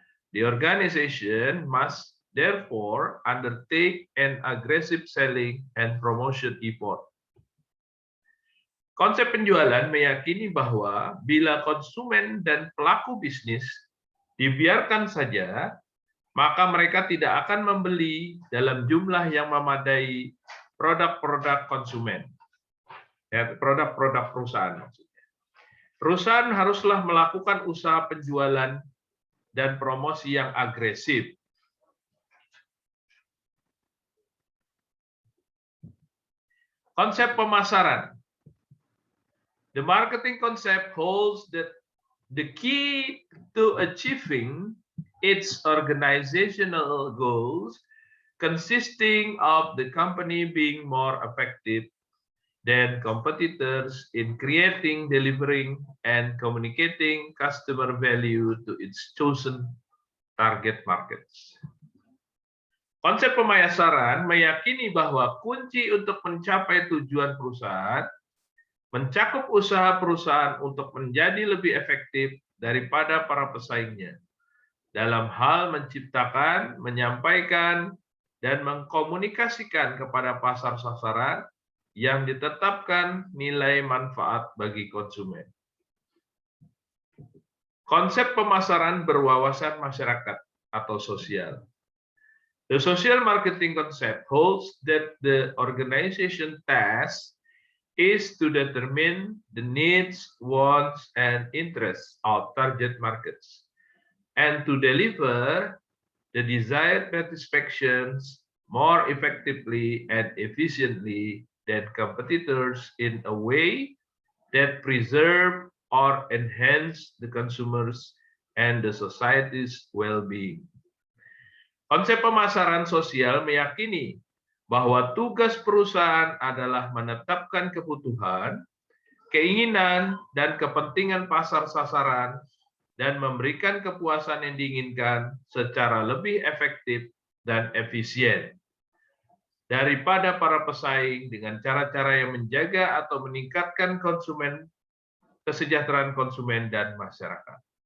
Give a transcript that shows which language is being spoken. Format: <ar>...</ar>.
<en>The organization must therefore undertake an aggressive selling and promotion effort.</en> <id>Konsep penjualan meyakini bahwa bila konsumen dan pelaku bisnis dibiarkan saja, maka mereka tidak akan membeli dalam jumlah yang memadai produk-produk konsumen. Ya, produk-produk perusahaan maksudnya. Perusahaan haruslah melakukan usaha penjualan dan promosi yang agresif. Konsep pemasaran.</id> <en>The marketing concept holds that the key to achieving its organizational goals consisting of the company being more effective than competitors in creating, delivering, and communicating customer value to its chosen target markets.</en> <id>Konsep pemasaran meyakini bahwa kunci untuk mencapai tujuan perusahaan mencakup usaha perusahaan untuk menjadi lebih efektif daripada para pesaingnya dalam hal menciptakan, menyampaikan, dan mengkomunikasikan kepada pasar sasaran yang ditetapkan nilai manfaat bagi konsumen. Konsep pemasaran berwawasan masyarakat atau sosial.</id> <en>The social marketing concept holds that the organization task is to determine the needs, wants, and interests of target markets, and to deliver the desired satisfactions more effectively and efficiently than competitors in a way that preserve or enhance the consumers and the society's well-being.</en> <id>Konsep pemasaran sosial meyakini bahwa tugas perusahaan adalah menetapkan kebutuhan, keinginan dan kepentingan pasar sasaran, dan memberikan kepuasan yang diinginkan secara lebih efektif dan efisien daripada para pesaing dengan cara-cara yang menjaga atau meningkatkan kesejahteraan konsumen dan masyarakat.</id>